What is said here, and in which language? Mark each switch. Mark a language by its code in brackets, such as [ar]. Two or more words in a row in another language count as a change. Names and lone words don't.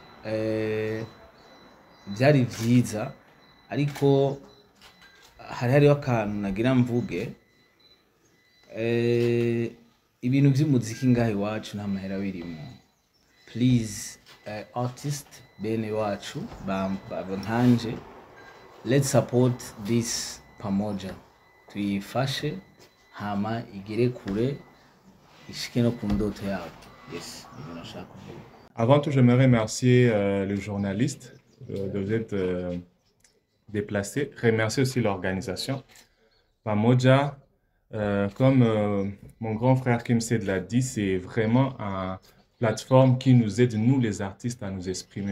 [rn] byari byiza ariko hariho akantu nagira mvuge ibintu by'umuziki ngaho iwacu nta mahera birimo [en] please artist [rn] bene wacu nkanje [en] let's support this [rn] pamoja tuyifashe hama igere kure ishike no ku ndoto yabo yes ibyo nashaka kuvuga. [fr] Avant tout, j'aimerais remercier le journaliste de vous être déplacé. Remercier aussi l'organisation. Pamoja, comme mon grand frère Kim Said l'a dit, c'est vraiment une plateforme qui nous aide, nous les artistes, à nous exprimer.